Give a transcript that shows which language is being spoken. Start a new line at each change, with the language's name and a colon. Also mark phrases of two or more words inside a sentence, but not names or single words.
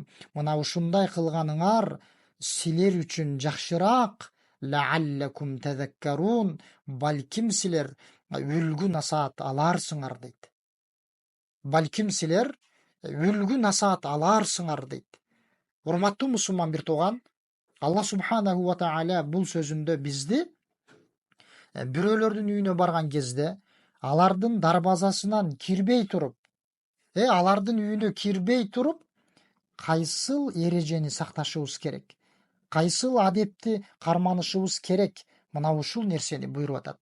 Kyrgyz: Мына ушундай кылганыңар силер үчүн жакшыраак.
Arabic: لعلكم تذكرون.
Kyrgyz: Балким силер үлгү насаат аларсыңар дейт. Балким силер үлгү насаат аларсыңар дейт. Урматтуу мусулман бир тууган,
Arabic: الله سبحانه وتعالى
Kyrgyz: бул сөзүндө бизди бирөөлөрдүн үйүнө барган кезде алардын дарбазасынан кирбей туруп, алардын үйүнө кирбей туруп, кайсыл эрежени сакташыбыз керек, кайсыл адепти карманышыбыз керек, мына ушул нерсени буйруп атат.